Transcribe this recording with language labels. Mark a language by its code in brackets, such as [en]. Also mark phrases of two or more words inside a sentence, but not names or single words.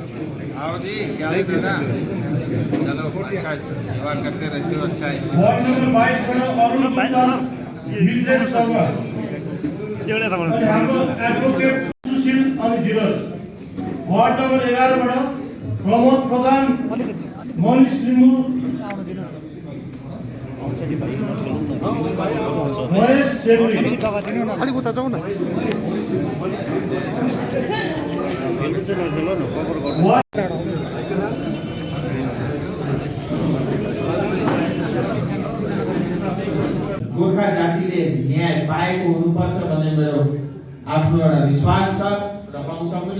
[hi] आओ जी, क्या है ना, चलो अच्छा सेवा करते रहते हो, अच्छा है। [en] ward number [hi] 22 पर अरुण भाई मित्र शर्मा [ne] एउटा था एडवोकेट सुशील अनि धीरज। [en] ward number [ne] 11 बाट प्रमोद प्रधान, मनिष लिम्बू, महेश सेवी। अलिक उता जाऊ न। गोर्खा जातिले न्याय पाएको हुनुपर्छ भन्ने मेरो आफ्नो एउटा विश्वास छ र पाउँछ पनि।